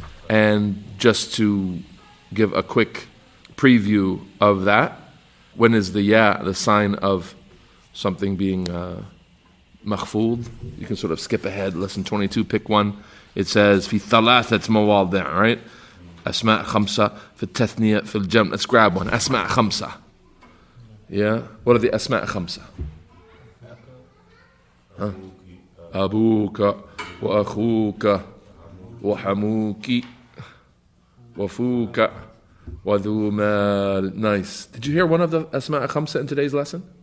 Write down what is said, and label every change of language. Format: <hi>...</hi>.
<en>And just to give a quick preview of that, when is the ya the sign of something being makhfoodh? You can sort of skip ahead, lesson 22, pick one. It says</en> <ar>في ثلاثة مواضع,</ar> <en>right?</en> <ar>أسماء خمسة في التثنية في الجمع.</ar> <en>Let's grab one. أسماء خمسة. Yeah. What are the أسماء خمسة?</en> <ar>أبوك وأخوك وحموك وفوك وذو مال.</ar> <en>Nice. Did you hear one of the أسماء خمسة in today's lesson?</en>